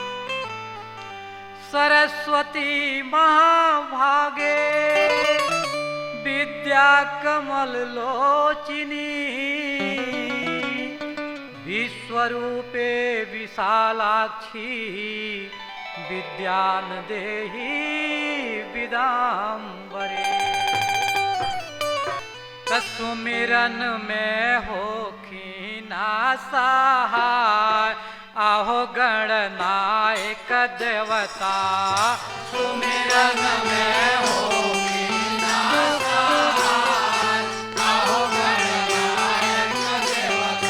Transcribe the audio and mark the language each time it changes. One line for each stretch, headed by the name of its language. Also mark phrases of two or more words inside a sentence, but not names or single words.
Sanskrit: सरस्वती महाभागे विद्याकमललोचिनी विश्वरूपे विशालाक्षी विद्यान देहि विदाम्बरे।
Bhojpuri: सुमिरन में होखिना सहाय आहो गणनायक देवता। सुमिरन में होखिना सहाय आहो गणनायक देवता।